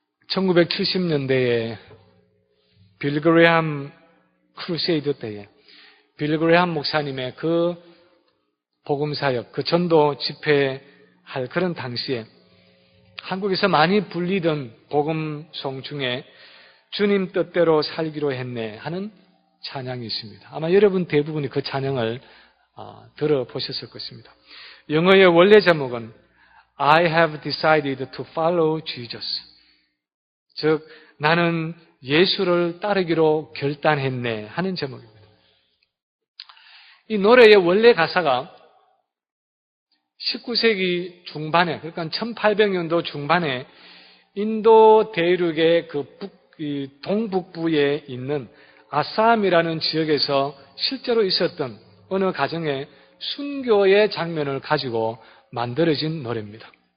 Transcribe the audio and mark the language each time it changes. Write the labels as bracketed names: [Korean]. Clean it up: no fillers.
[Korean] 1970년대에 빌 그레함 크루세이드 때에 빌 그레함 목사님의 그 복음사역, 그 전도 집회할 그런 당시에 한국에서 많이 불리던 복음송 중에 주님 뜻대로 살기로 했네 하는 찬양이 있습니다. 아마 여러분 대부분이 그 찬양을 들어보셨을 것입니다. 영어의 원래 제목은 [English] I have decided to follow Jesus. [Korean] 즉 나는 예수를 따르기로 결단했네 하는 제목입니다. 이 노래의 원래 가사가 19세기 중반에, 그러니까 1800년도 중반에 인도 대륙의 동북부에 있는 아삼이라는 지역에서 실제로 있었던 어느 가정의 순교의 장면을 가지고 만들어진 노래입니다.